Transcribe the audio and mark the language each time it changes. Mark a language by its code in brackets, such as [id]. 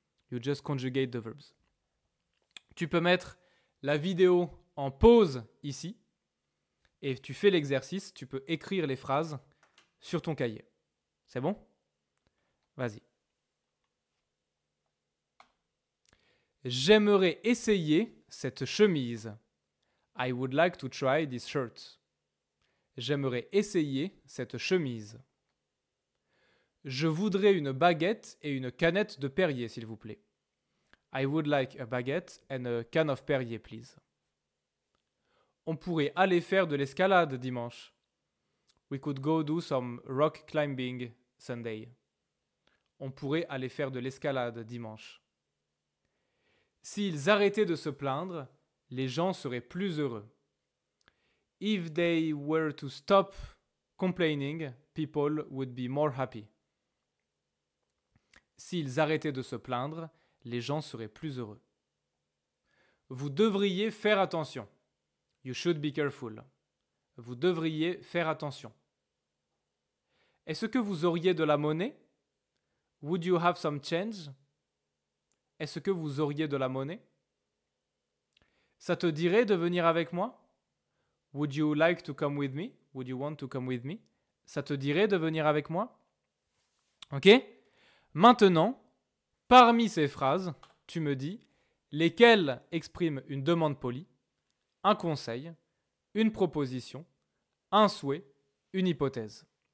[en] You just conjugate the verbs. [fr] Tu peux mettre la vidéo en pause ici et tu fais l'exercice. Tu peux écrire les phrases sur ton cahier. C'est bon? Vas-y. J'aimerais essayer cette chemise. [en] I would like to try this shirt. [fr] J'aimerais essayer cette chemise. Je voudrais une baguette et une canette de Perrier, s'il vous plaît. [en] I would like a baguette and a can of Perrier, please. [fr] On pourrait aller faire de l'escalade dimanche. [en] We could go do some rock climbing Sunday. [fr] On pourrait aller faire de l'escalade dimanche. S'ils arrêtaient de se plaindre, les gens seraient plus heureux. [en] If they were to stop complaining, people would be more happy. [fr] S'ils arrêtaient de se plaindre, les gens seraient plus heureux. Vous devriez faire attention. [en] You should be careful. [fr] Vous devriez faire attention. Est-ce que vous auriez de la monnaie? [en] Would you have some change? [fr] Est-ce que vous auriez de la monnaie? Ça te dirait de venir avec moi? [en] Would you like to come with me? Would you want to come with me? [fr] Ça te dirait de venir avec moi? Ok? Maintenant, parmi ces phrases, tu me dis lesquelles expriment une demande polie, un conseil, une proposition, un souhait, une hypothèse.